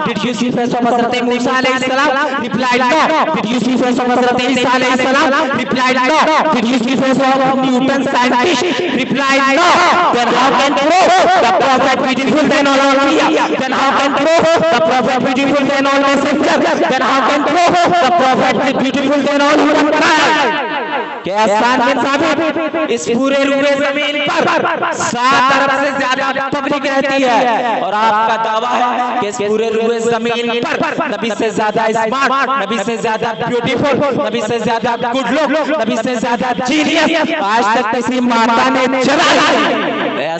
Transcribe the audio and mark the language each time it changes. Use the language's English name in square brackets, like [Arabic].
[English] Did you see face of हजरत मूसा अलैहिस्सलाम? Replied no. Did you see face of हजरत ईसा अलैहिस्सलाम? Replied no. Did you see face of Newton scientist? Replied no. Then how can prove the prophet beautiful than all अंबिया? Then how can prove the prophet beautiful than all messenger? Then how can prove the prophet is beautiful than all humankind? [Hindi] क्या हसन बिन साबित, इस पूरे रुए जमीन पर 7 अरब से ज्यादा पब्लिक रहती है और आपका दावा है कि इस पूरे रुए जमीन पर नबी से ज्यादा स्मार्ट, नबी से ज्यादा ब्यूटीफुल, नबी से ज्यादा गुड लुक, नबी से ज्यादा जीनियस आज तक किसी माता ने जना नहीं।